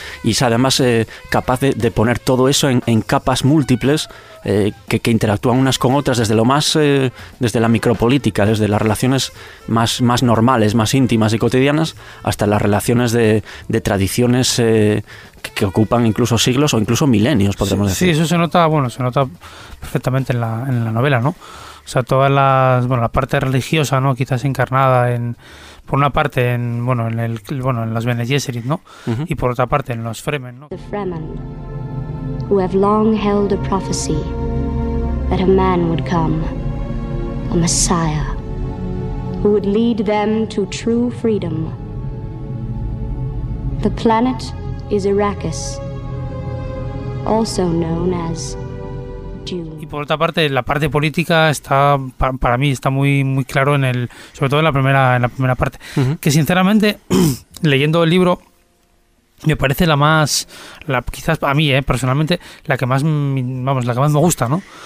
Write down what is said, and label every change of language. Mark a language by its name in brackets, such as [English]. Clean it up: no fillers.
[Spanish] Y es además capaz de poner todo eso en capas múltiples que interactúan unas con otras desde lo más desde la micropolítica, desde las relaciones más normales, más íntimas y cotidianas, hasta las relaciones de tradiciones que ocupan incluso siglos o incluso milenios, podríamos decir. Sí, eso se nota perfectamente en la novela, ¿no? O sea, todas las, bueno, la parte religiosa, ¿no? Quizás encarnada en, por una parte, en, bueno, en el, bueno, en las Bene Gesserit, ¿no? Uh-huh. Y por otra parte en los Fremen, ¿no? [English] The Fremen, who have long held a prophecy that a man would come, a Messiah, who would lead them to true freedom. The planet is Arrakis, also known as Dune. [Spanish] Y por otra parte, la parte política está, para mí, está muy, muy claro en el, sobre todo en la primera parte, que sinceramente, leyendo el libro, me parece quizás a mí, personalmente, la que más me gusta, ¿no?